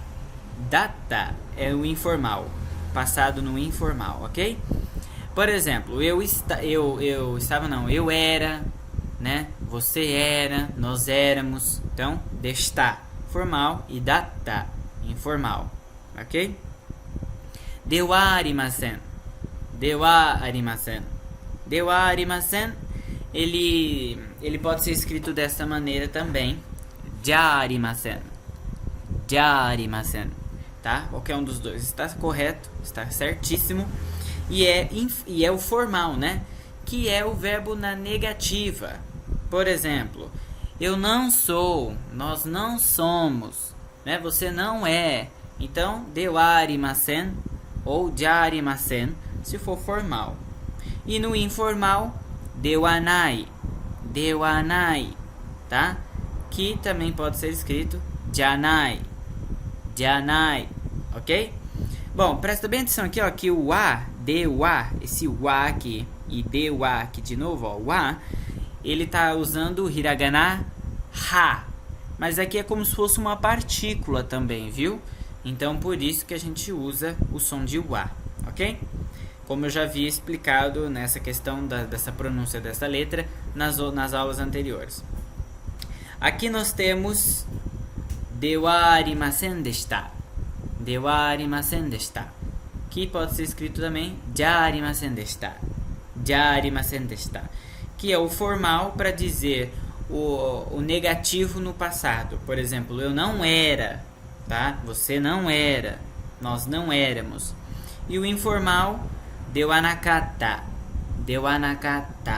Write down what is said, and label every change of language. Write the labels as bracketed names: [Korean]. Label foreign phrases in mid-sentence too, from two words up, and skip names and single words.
[Portuguese] Data é o informal, passado no informal, ok? Por exemplo, eu era, né? Você era, nós éramos. Então, desta, formal, e data, informal, ok? [Japanese] ではありません。ではありません. ではありません, [Portuguese] ele pode ser escrito dessa maneira também. [Japanese] じゃありません。じゃありません. [Portuguese] Tá? Qualquer um dos dois está correto, está certíssimo. E é o formal, né? Que é o verbo na negativa. Por exemplo, eu não sou, nós não somos, né? Você não é. Então, [Japanese] ではありません [Portuguese] ou [Japanese] じゃありません, [Portuguese] se for formal. E no informal, [Japanese] ではない. ではない, [Portuguese] tá? Que também pode ser escrito janai. Janai, ok? Bom, presta bem atenção aqui, ó, que o wa, [Japanese] では, [Portuguese] esse wa aqui e [Japanese] では [Portuguese] aqui de novo, ó, wa, ele tá usando o hiragana ha, mas aqui é como se fosse uma partícula também, viu? Então, por isso que a gente usa o som de wa, ok? Como eu já havia explicado nessa questão dessa pronúncia dessa letra nas aulas anteriores. Aqui nós temos [Japanese] ではありませんでした. ではありませんでした. [Portuguese] Que pode ser escrito também [Japanese] じゃありませんでした. じゃありませんでした. [Portuguese] Que é o formal para dizer o negativo no passado. Por exemplo, eu não era, tá? Você não era, nós não éramos. E o informal, [Japanese] ではなかった. ではなかった.